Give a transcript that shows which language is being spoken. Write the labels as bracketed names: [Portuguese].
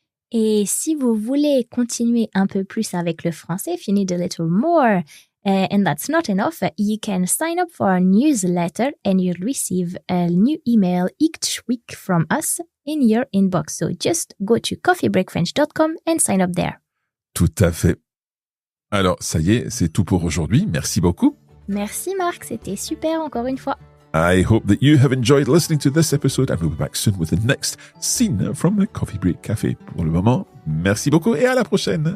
[French] Et si vous voulez continuer un peu plus avec le français, [English] if you need a little more, and that's not enough, you can sign up for our newsletter and you'll receive a new email each week from us in your inbox. So just go to coffeebreakfrench.com and sign up there. [French] Tout à fait. Alors, ça y est, c'est tout pour aujourd'hui. Merci beaucoup. Merci Marc, c'était super encore une fois. [English] I hope that you have enjoyed listening to this episode and we'll be back soon with the next scene from the Coffee Break Café. [French] Pour le moment, merci beaucoup et à la prochaine.